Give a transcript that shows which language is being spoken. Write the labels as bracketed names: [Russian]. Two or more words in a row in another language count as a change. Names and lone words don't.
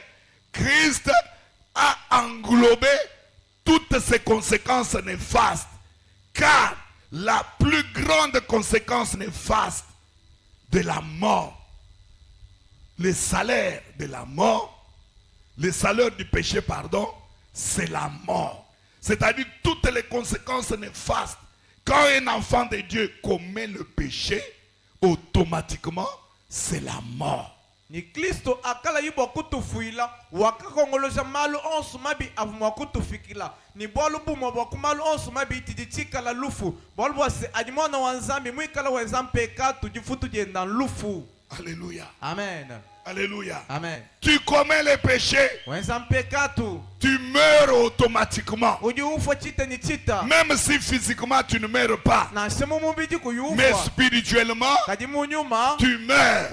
[French] Christ a englobé toutes ces conséquences néfastes, car la plus grande conséquence néfaste de la mort, le salaire de la mort, le salaire du péché, pardon, c'est la mort. C'est-à-dire toutes les conséquences néfastes. Quand un enfant de Dieu commet le péché, automatiquement, c'est la mort. [Luba-Lulua] Ni Kristo akala yibo kutufuila wakakongoloja malu onsu mabi avumwa kutufikila ni bolu bumo bokumalu onsu mabi tidichika la lufu bolu bose adimona wanzambi mwikala wenzampe katu jifutu jenda lufu. [French] Alléluia. Amen. Alléluia. Amen. Tu commets les péchés. Tu meurs automatiquement. Même si physiquement tu ne meurs pas. Mais spirituellement, tu meurs.